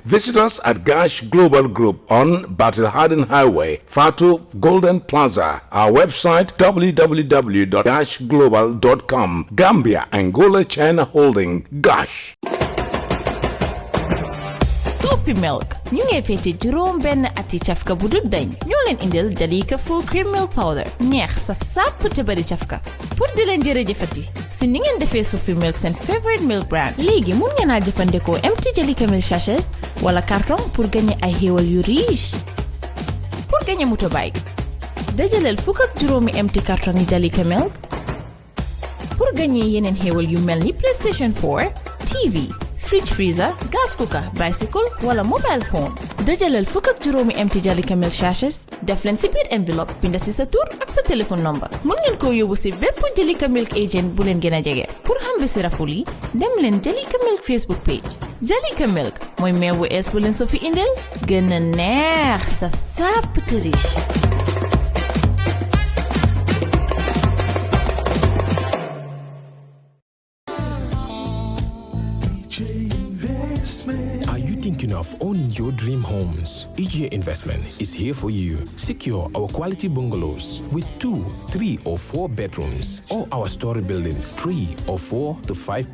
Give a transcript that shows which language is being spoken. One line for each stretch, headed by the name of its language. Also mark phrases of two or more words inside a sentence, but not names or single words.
English: Visit us at Gash Global Group on Battle Harden Highway, Fatu Golden Plaza. Our website www.gashglobal.com. Gambia, Angola, China Holding. Gash.
Wolof: Sophie Milk ñu ngi fété juróom benn ati cafka bu dut dañ ñoo leen indil Jalika
English: full cream milk powder
Wolof: neex saf sàpp te bari cafka pour di leen jërëjëfati si ni ngeen defee Sophie Milk seen favorite
English: milk brand
Wolof: léegi mun ngeen a jëfandikoo empty Jalika
English: milk sachets
Wolof: wala carton
French: pour gagner
Wolof: ay xéewal yu riche
French: pour gagner
Wolof: motorbike dajaleel fukk ak juróomi
English: empty carton
Wolof: yi Jalika milk
French: pour gagner
Wolof: yeneen xéewal yu mel ni
English: PlayStation 4 TV fridge freezer, gas cooker, bicycle
Wolof: wala
English: mobile phone
Wolof: dajaleel fukk ak juróomi
English: empty Jalika milk sachets
Wolof: def leen si biir enveloppe binda si sa tur ak sa téléphone number mun ngeen koo yóbbu si bépp Jalika milk agent bu leen gën a jege pour xam bi si raful yi dem leen Jalika milk Facebook page Jalika milk mooy meew bu ees bu leen so fi indel gën a neex saf sàpp te riche.
English: Thinking of owning your dream homes? EJ Investment is here for you. Secure our quality bungalows with 2, 3, or 4 bedrooms, or our story buildings 3 or 4 to 5